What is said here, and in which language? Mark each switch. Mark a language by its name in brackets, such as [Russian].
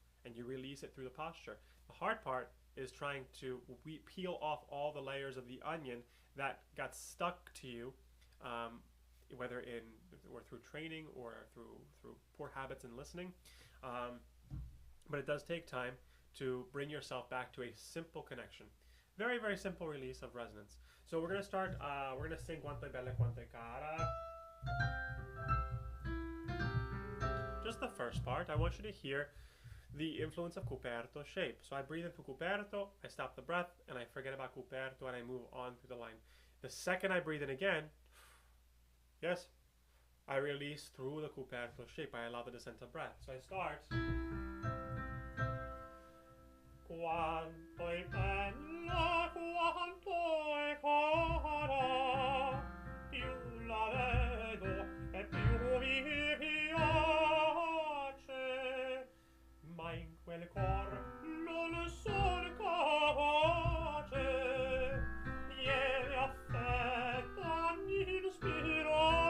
[English] And you release it through the posture. The hard part is trying to peel off all the layers of the onion that got stuck to you, whether through training or through poor habits and listening. But it does take time to bring yourself back to a simple connection. Very, very simple release of resonance. So we're going to start, we're going to sing [Italian] Quanto è bella quanto è cara. [English] Just the first part. I want you to hear the influence of Cuperto shape. So I breathe into Cuperto, I stop the breath, and I forget about Cuperto, and I move on through the line. The second I breathe in again, yes, I release through the Cuperto shape. I allow the descent of breath. So I start. [Italian] Quanto è bella, quanto è cara, più la vedo e più mi piace, ma in quel cor non son capace, lieve affetta inspirar.